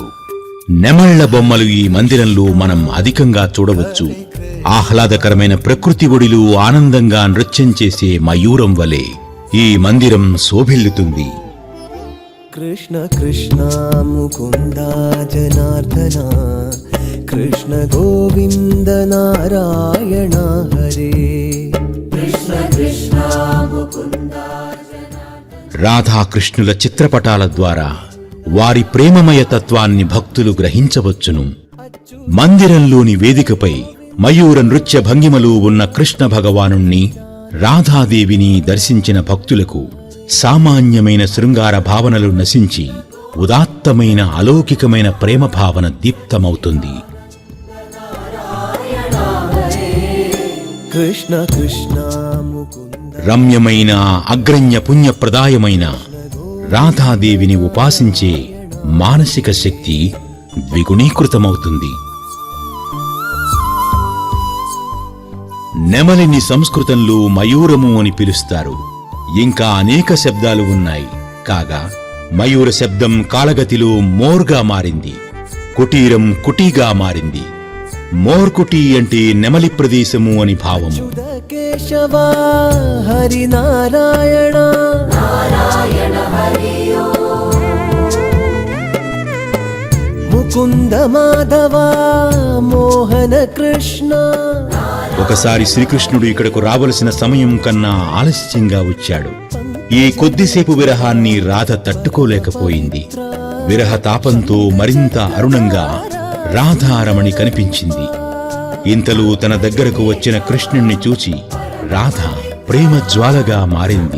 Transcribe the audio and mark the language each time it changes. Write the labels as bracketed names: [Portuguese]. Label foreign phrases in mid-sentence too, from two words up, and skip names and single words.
[Telugu] నెమళ్ల బొమ్మలు ఈ మందిరంలో మనం అధికంగా చూడవచ్చు. ఆహ్లాదకరమైన ప్రకృతి ఒడిలో ఆనందంగా నృత్యం చేసే మయూరం వలె ఈ మందిరం శోభిల్లుతుంది. [Sanskrit] कृष्ण कृष्ण मुकुन्द जनार्दन कृष्ण गोविन्द नारायण हरे कृष्ण कृष्ण मुकुन्द [Telugu] రాధాకృష్ణుల చిత్రపటాల ద్వారా వారి ప్రేమమయ తత్వాన్ని భక్తులు గ్రహించవచ్చును. మందిరంలోని వేదికపై మయూర నృత్య భంగిమలు ఉన్న కృష్ణ భగవానుణ్ణి, రాధాదేవిని దర్శించిన భక్తులకు సామాన్యమైన శృంగార భావనలు నశించి ఉదాత్తమైన అలౌకికమైన ప్రేమ భావన దీప్తమవుతుంది. [Sanskrit] कृष्ण कृष्ण मुकुन्द [Telugu] రమ్యమైన అగ్రణ్య పుణ్యప్రదాయమైన రాధాదేవిని ఉపాసించే మానసిక శక్తి ద్విగుణీకృతమవుతుంది. నెమలిని సంస్కృతంలో మయూరము అని పిలుస్తారు. ఇంకా అనేక శబ్దాలు ఉన్నాయి. కాగా మయూర శబ్దం కాలగతిలో మోర్గా మారింది. కుటీరం కుటీగా మారింది. మోర్కుటి అంటే నెమలి ప్రదేశము అని భావము. [Sanskrit] केशव हरि नारायण नारायण हरि मुकुन्द माधव मोहन कृष्ण [Telugu] ఒకసారి శ్రీకృష్ణుడు ఇక్కడకు రావలసిన సమయం కన్నా ఆలస్యంగా వచ్చాడు. ఈ కొద్దిసేపు విరహాన్ని రాధ తట్టుకోలేకపోయింది. విరహ తాపంతో మరింత అరుణంగా రాధారమణి కనిపించింది. ఇంతలో తన దగ్గరకు వచ్చిన కృష్ణుణ్ణి చూచి రాధ ప్రేమ జ్వాలగా మారింది.